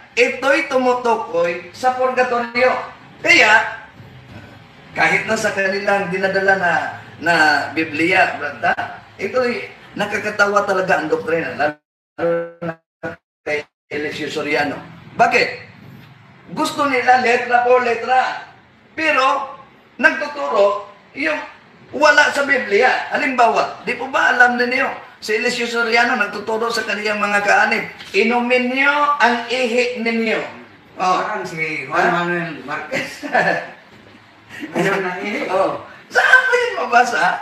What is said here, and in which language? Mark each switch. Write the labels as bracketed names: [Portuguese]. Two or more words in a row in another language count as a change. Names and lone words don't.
[Filipino] Ito'y tumutukoy sa purgatorio. Kaya, kahit na sa kanilang dinadala na Biblia, brata, ito'y nakakatawa talaga ang doktrina, lalo na kay Eliseo Soriano. Bakit? Gusto nila [Spanish] letra por letra, [Filipino] pero nagtuturo yung wala sa Biblia. Halimbawa, di po ba alam ninyo, si Eliseo Soriano nagtuturo sa kaniyang mga kaanib, inumin niyo ang ihi ninyo. Parang si Juan Manuel Marquez. Saan ba yun mabasa?